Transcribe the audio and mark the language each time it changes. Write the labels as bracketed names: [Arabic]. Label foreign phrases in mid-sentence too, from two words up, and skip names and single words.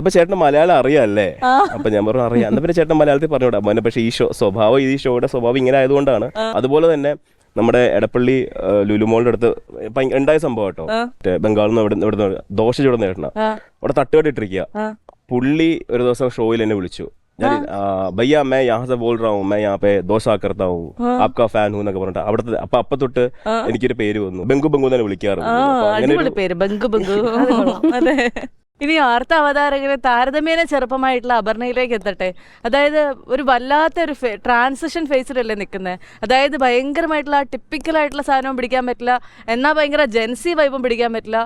[Malayalam] അപ്പൊ ചേട്ടന് മലയാളം അറിയാമല്ലേ? അപ്പൊ ഞാൻ പറഞ്ഞു അറിയാം. എന്നാ പിന്നെ ചേട്ടൻ മലയാളത്തിൽ പറഞ്ഞുവിടാം മോനെ. പക്ഷേ ഈ ഷോയുടെ സ്വഭാവം ഇങ്ങനെ ആയതുകൊണ്ടാണ്. അതുപോലെ തന്നെ നമ്മുടെ എടപ്പള്ളി ലുലുമോളുടെ അടുത്ത് ഉണ്ടായ സംഭവം കേട്ടോ. ബംഗാളിൽ നിന്ന് ഇവിടുന്ന് ദോശ ചൂടുന്ന ചേട്ടനാ, അവിടെ തട്ടുകെട്ടിട്ടിരിക്കുക. പുള്ളി ഒരു ദിവസം ഷോയിൽ എന്നെ വിളിച്ചു. [Hindi] भैया मैं यहाँ से बोल रहा हूँ, मैं यहाँ पे दोसा करता हूँ, आपका ഫാൻ हूँ [Malayalam] എന്നൊക്കെ പറഞ്ഞിട്ട് അവിടുത്തെ അപ്പൊ തൊട്ട് എനിക്കൊരു പേര് വന്നു. ബംഗു ബംഗു തന്നെ വിളിക്കാറുണ്ട്. പേര് ബംഗു ബംഗു. അതെ. ഇനി വാർത്താ അവതാരകരെ താരതമ്യേന ചെറുപ്പമായിട്ടുള്ള അപർണയിലേക്ക് എത്തട്ടെ. അതായത് ഒരു വല്ലാത്തൊരു [English] transition phase-ilalle [Malayalam] നിൽക്കുന്നത്. അതായത് ഭയങ്കരമായിട്ടുള്ള ടിപ്പിക്കലായിട്ടുള്ള സാധനവും പിടിക്കാൻ പറ്റില്ല, എന്നാൽ ഭയങ്കര [English] Gen Z vibe-um [Malayalam] പിടിക്കാൻ പറ്റില്ല.